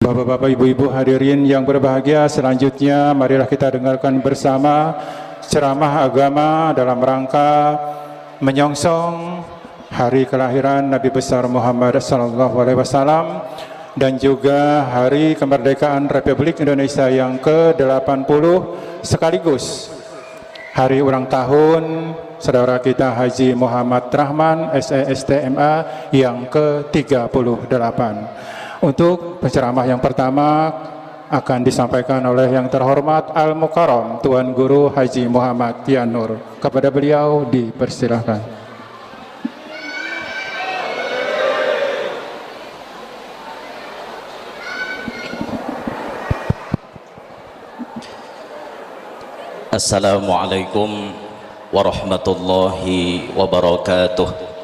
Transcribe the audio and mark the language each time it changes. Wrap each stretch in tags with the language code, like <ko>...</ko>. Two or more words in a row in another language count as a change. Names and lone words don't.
<id>Bapak-bapak, ibu-ibu hadirin yang berbahagia, selanjutnya marilah kita dengarkan bersama ceramah agama dalam rangka menyongsong hari kelahiran Nabi besar Muhammad SAW dan juga hari kemerdekaan Republik Indonesia yang ke-80 sekaligus hari ulang tahun saudara kita Haji Muhammad Rahman SESTMA yang ke-38. Untuk penceramah yang pertama akan disampaikan oleh yang terhormat Al-Mukarram Tuan Guru Haji Muhammad Tian Nur. Kepada beliau dipersilahkan.</id> <ar>السلام عليكم ورحمة الله وبركاته.</ar>